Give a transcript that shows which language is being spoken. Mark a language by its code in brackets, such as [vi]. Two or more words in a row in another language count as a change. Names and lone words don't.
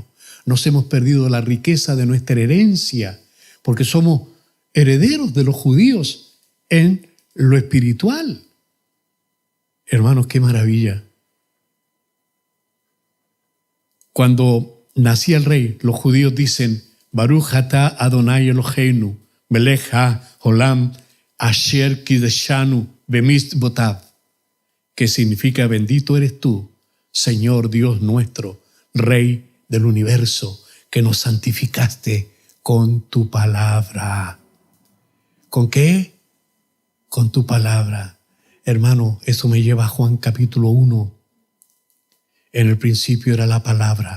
[es] Nos hemos perdido la riqueza de nuestra herencia porque somos herederos de los judíos en lo espiritual. Hermanos, qué maravilla. Cuando nacía el rey, los judíos dicen, [he] ברוך אתה אדני אלוהינו, מלך העולם, אשר קידשנו במצוותיו, [es] que significa bendito eres tú, Señor Dios nuestro, Rey del universo, que nos santificaste con tu palabra. ¿Con qué? Con tu palabra. Hermano, eso me lleva a Juan capítulo 1. En el principio era la palabra.